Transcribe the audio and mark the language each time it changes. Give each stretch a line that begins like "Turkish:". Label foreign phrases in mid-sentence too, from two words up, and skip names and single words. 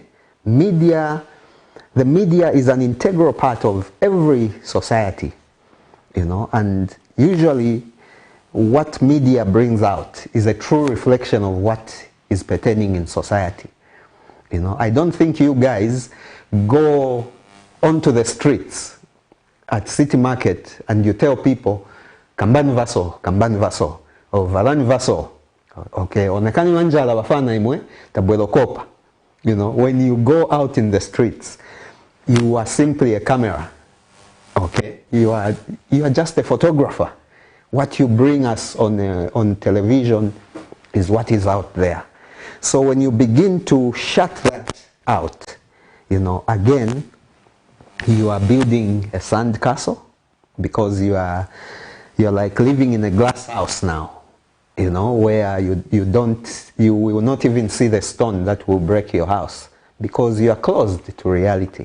English: The media is an integral part of every society, you know, and usually what media brings out is a true reflection of what is pertaining in society. You know, I don't think you guys go onto the streets at City Market and you tell people,
Nyanja: kambani vaso,
English: or
Nyanja: valani vaso,
English: okay,
Nyanja: onekani manjala bafana imwe, tabwelo kopa.
English: You know, when you go out in the streets, you are simply a camera, okay? You are just a photographer. What you bring us on television is what is out there. So when you begin to shut that out, you know, again, you are building a sand castle, because you're like living in a glass house now, you know, where you will not even see the stone that will break your house, because you are closed to reality.